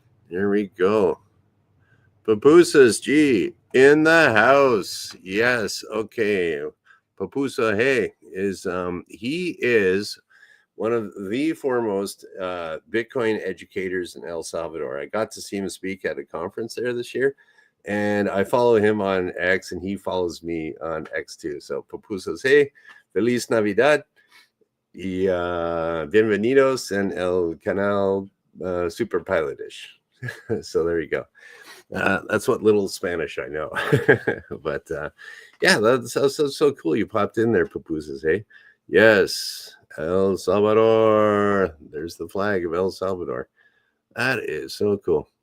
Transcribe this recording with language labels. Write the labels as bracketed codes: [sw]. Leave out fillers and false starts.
[en] There we go. Papusas G in the house. Yes. Okay. Papusa, hey, he is one of the foremost Bitcoin educators in El Salvador. I got to see him speak at a conference there this year, and I follow him on X, and he follows me on X too. So Papusas, hey, [es] Feliz Navidad y bienvenidos en el canal Super Pilotish. [en] So there you go. That's what little Spanish I know. But yeah, that's so cool. You popped in there, Papusas, hey? Yes, El Salvador. There's the flag of El Salvador. That is so cool.